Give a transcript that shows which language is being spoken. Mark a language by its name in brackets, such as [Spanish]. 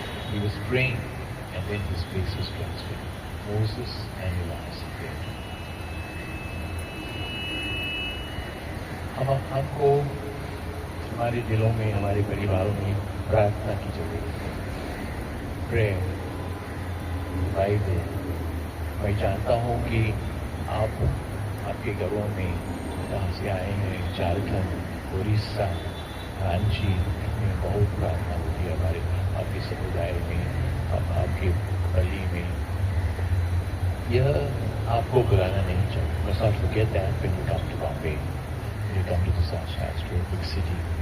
[English] He was praying and then his face was transfigured. Moses and Elijah prayed. [Hindi] हमको हमारे दिलों में, हमारे परिवारों में प्रार्थना की जरूरत है. Prayer, Bible. मैं जानता हूँ कि आपके घरों में जहाँ से आए हैं, झारखंड, उड़ीसा, रांची में बहुत प्रार्थना होती है. हमारे आपके समुदाय में, आपके गली में. यह आपको बुलाना नहीं चाहिए. [English] Must not forget that when you come to Bombay, when you come to the Shastra, big city.